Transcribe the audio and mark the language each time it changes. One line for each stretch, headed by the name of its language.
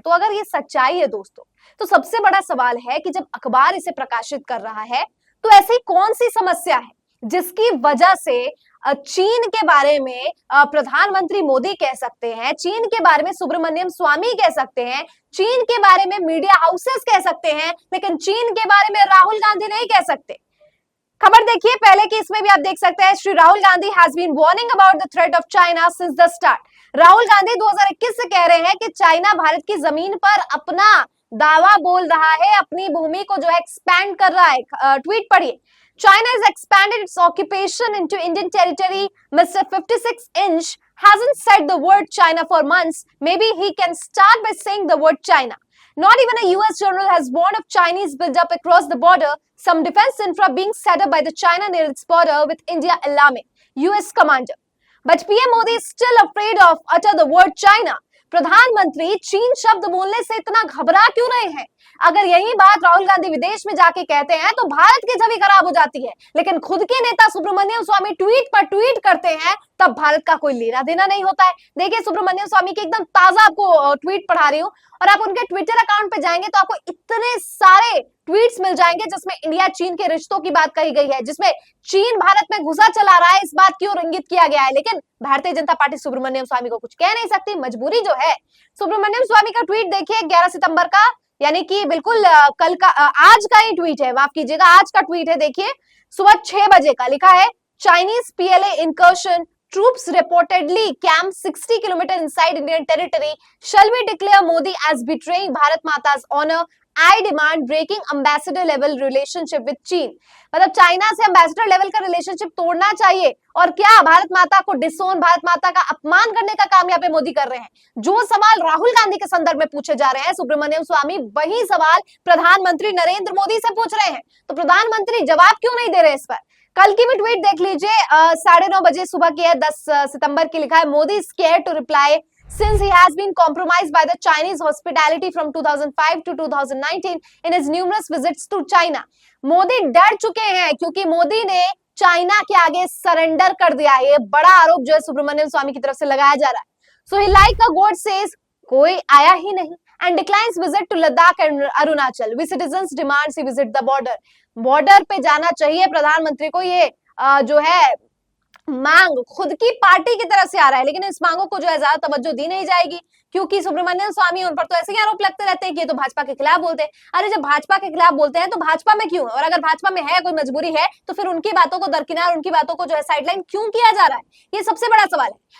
Hindi: तो अगर ये सच्चाई है दोस्तों, तो सबसे बड़ा सवाल है कि जब अखबार इसे प्रकाशित कर रहा है, तो ऐसी कौन सी समस्या है जिसकी वजह से चीन के बारे में प्रधानमंत्री मोदी कह सकते हैं, चीन के बारे में सुब्रमण्यम स्वामी कह सकते हैं, चीन के बारे में मीडिया हाउसेस कह सकते हैं, लेकिन चीन के बारे में राहुल गांधी नहीं कह सकते? खबर देखिए पहले की, इसमें भी आप देख सकते हैं,
English: Shri Rahul Gandhi has been warning about the threat of China since the start.
Hindi: Rahul Gandhi 2021 से कह रहे हैं कि चाइना भारत की जमीन पर अपना दावा बोल रहा है, अपनी भूमि को जो है एक्सपैंड कर रहा है। ट्वीट पढ़िए,
English: China has expanded its occupation into Indian territory. Mr. 56-inch hasn't said the word China for months, maybe he can start by saying the word China. Not even a US general has warned of Chinese build-up across the border, some defense infra being set up by the China near its border with India alarming US commander. But PM Modi is still afraid of utter the word China.
Hindi: प्रधानमंत्री चीन शब्द बोलने से इतना घबरा क्यों रहे हैं? अगर यही बात राहुल गांधी विदेश में जाके कहते हैं तो भारत की छवि खराब हो जाती है, लेकिन खुद के नेता सुब्रमण्यम स्वामी ट्वीट पर ट्वीट करते हैं तब भारत का कोई लेना देना नहीं होता है। देखिए सुब्रमण्यम स्वामी के एकदम ताजा आपको ट्वीट पढ़ा रही हूँ, और आप उनके ट्विटर अकाउंट पे जाएंगे तो आपको इतने सारे ट्वीट्स मिल जाएंगे जिसमें इंडिया चीन के रिश्तों की बात कही गई है, जिसमें चीन भारत में घुसा चला रहा है इस बात की ओर इंगित किया गया है। लेकिन भारतीय जनता पार्टी सुब्रमण्यम स्वामी को कुछ कह नहीं सकती, मजबूरी जो है। सुब्रमण्यम स्वामी का ट्वीट देखिए 11 सितंबर का, यानी कि बिल्कुल कल का आज का ही ट्वीट है, माफ कीजिएगा आज का ट्वीट है। देखिए सुबह 6 बजे का लिखा है,
English: Chinese PLA incursion, troops reportedly camp 60 kilometer inside Indian territory. Shall we declare Modi as betraying Bharat Mata's honor? I demand breaking ambassador level relationship with Chin.
Hindi: मतलब चाइना से ambassador लेवल का रिलेशनशिप तोड़ना चाहिए, और क्या भारत माता को डिसोन, भारत माता का अपमान करने का काम यहाँ पे मोदी कर रहे हैं। जो सवाल राहुल गांधी के संदर्भ में पूछे जा रहे हैं सुब्रमण्यम स्वामी, वही सवाल प्रधानमंत्री नरेंद्र मोदी से पूछ रहे हैं, तो प्रधानमंत्री जवाब क्यों नहीं दे रहे इस पर? कल की भी ट्वीट देख लीजिए, 9:30 बजे सुबह की है, 10 सितंबर की, लिखा है,
English: Modi scared to reply since he has been compromised by the Chinese hospitality from 2005 to 2019 in his numerous visits to China.
Hindi: Modi डर चुके हैं क्योंकि मोदी ने चाइना के आगे सरेंडर कर दिया है। ये बड़ा आरोप जो है सुब्रमण्यम स्वामी की तरफ से लगाया जा रहा है।
English: So he like a god says,
Hindi: कोई आया ही नहीं,
English: and declines visit to Ladakh and Arunachal. We citizens demands he visit the border.
Hindi: Border पे जाना चाहिए प्रधानमंत्री को, ये जो है मांग खुद की पार्टी की तरफ से आ रहा है, लेकिन इस मांगों को जो है ज्यादा तवज्जो दी नहीं जाएगी क्योंकि सुब्रमण्यम स्वामी, उन पर तो ऐसे ही आरोप लगते रहते हैं कि ये तो भाजपा के खिलाफ बोलते हैं। अरे जब भाजपा के खिलाफ बोलते हैं तो भाजपा में क्यों, और अगर भाजपा में है कोई मजबूरी है तो फिर उनकी बातों को दरकिनार, उनकी बातों को जो है साइडलाइन क्यों किया जा रहा है, ये सबसे बड़ा सवाल है।